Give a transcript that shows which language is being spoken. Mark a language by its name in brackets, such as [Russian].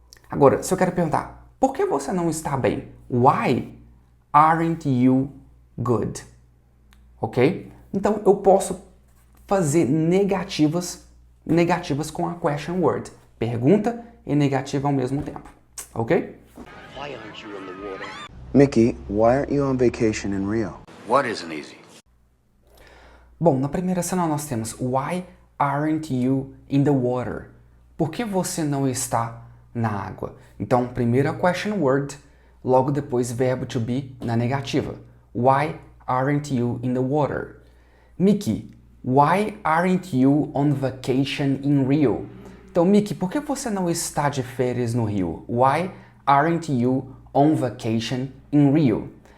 [Portuguese] Agora, se eu quero perguntar, por que você não está bem? [English] Why aren't you good? [Portuguese] Ok? Então, eu posso fazer negativas com a question word. Pergunta e negativa ao mesmo tempo. Ok? [English] Why aren't you in the water? Mickey, why aren't you on vacation in Rio? What isn't easy? [Portuguese] Bom, na primeira cena nós temos [English] Why aren't you in the water? [Portuguese] Por que você não está na água? Então, primeiro a question word, logo depois verbo to be na negativa. [English] Why aren't you in the water? Mickey, why aren't you on vacation in Rio? [Portuguese] Então, Mickey, por que você não está de férias no Rio? [English] Why aren't you on vacation in Rio?